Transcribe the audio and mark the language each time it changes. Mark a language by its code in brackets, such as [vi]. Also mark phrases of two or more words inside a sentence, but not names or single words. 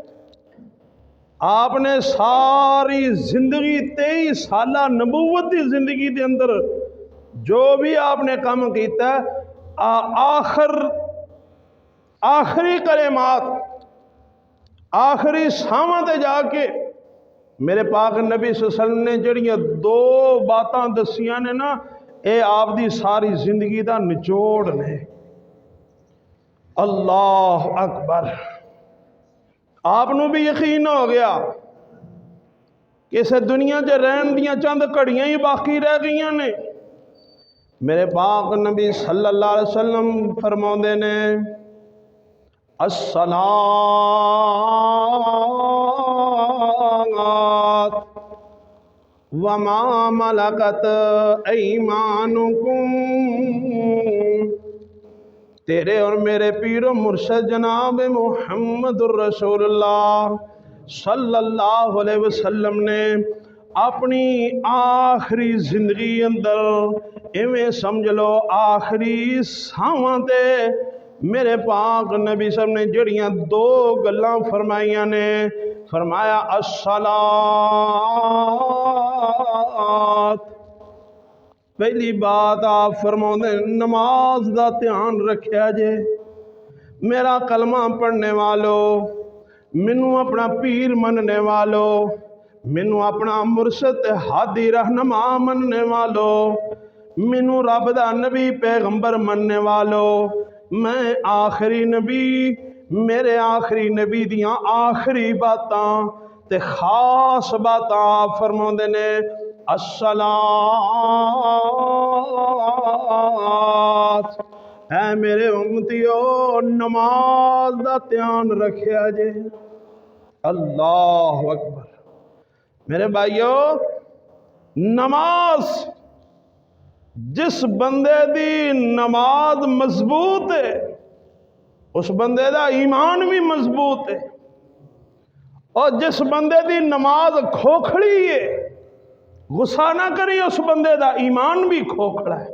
[pa] آپنے ساری زندگی 23 سالہ نبوت کی زندگی کے اندر جو بھی آپنے کام کیا، آخری کلمات، آخری ساہواں تے جاکے میرے پاک نبی [ar] صلى الله عليه وسلم [pa] نے جیہڑیاں دو باتاں دسیاں نے نا، یہ آپدی ساری زندگی کا نچوڑ نے. [ar] الله أكبر. [pa] آپنوں بھی یقین ہو گیا کہ اس دنیا چ رہن دیاں چند گھڑیاں ہی باقی رہ گئی نے. میرے پاک نبی [ar] صلى الله عليه وسلم [pa] فرماتے نے, [ar] الصلاة وما ملكت أيمانكم. [pa] تیرے اور میرے پیرو مرشد جناب محمد رسول اللہ [ar] صلى الله عليه وسلم [pa] نے اپنی آخری زندگی اندر اویں سمجھ لو آخری ساہواں تے میرے پاک نبی سب نے جیہڑیاں دو گلاں فرمائیاں نے. [ar] فرمایا الصلاة, [pa] پہلی بات آپ فرماتے نماز کا دھیان رکھیا جے. میرا کلمہ پڑھنے والوں، مینوں اپنا پیر مننے والوں، مینوں اپنا مرشد ہادی رہنما مننے والوں، مینوں رب دا نبی پیغمبر مننے والوں، میں آخری نبی، میرے آخری نبی دیاں آخری باتاں تے خاص باتاں آپ فرماتے نے الصلاة. اے میرے امتیو نماز کا دھیان رکھیا جے. [ar] الله أكبر. [pa] میرے بھائیوں، نماز، جس بندے دی نماز مضبوط ہے اس بندے کا ایمان بھی مضبوط ہے، اور جس بندے کی نماز کھوکھڑی ہے، غصہ نہ کری، اس بندے کا ایمان بھی کھوکھڑا ہے.